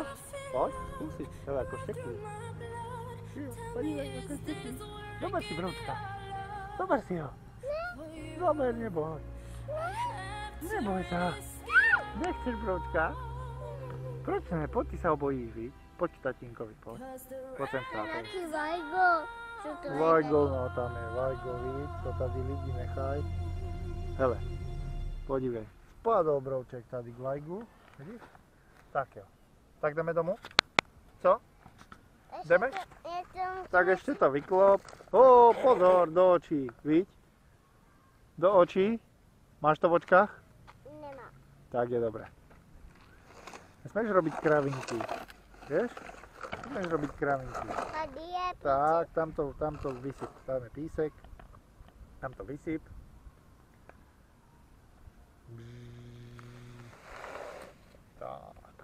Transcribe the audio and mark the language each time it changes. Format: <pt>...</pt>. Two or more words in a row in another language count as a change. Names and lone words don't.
<sk>Poď, skúsi. Hele, ako štekli. Podívej, ako štekli. Zober si broučka. Zober si ho. Zober, neboj. Neboj sa. Nechceš broučka?</sk> <cs>Proč ne?</cs> <sk>Poď, ty sa ho bojíš, víš? Poď k tatínkovi, poď. Poď sem tátovi. Taký vajgo. Vajgo,</sk> <cs>no tam je vajgo, víš? To tady lidi nechaj. Hele, podívej.</cs> <sk>Spadol brouček tady k vajgu.</sk> <cs>Vidíš? Tak jo. Tak jdeme domů? Co? Jdeme? Tak</cs> <sk>ešte to vyklop.</sk> <cs>Ó, pozor, do očí, viď? Do očí. Máš to v očkách? Nemám.</cs> <sk>Tak je dobré. Nesmieš robiť kravinky. Vieš? Nesmieš robiť kravinky.</sk> <cs>Tady je Tak, tamto vysyp. Tam je písek. Tamto vysyp. Tak.</cs>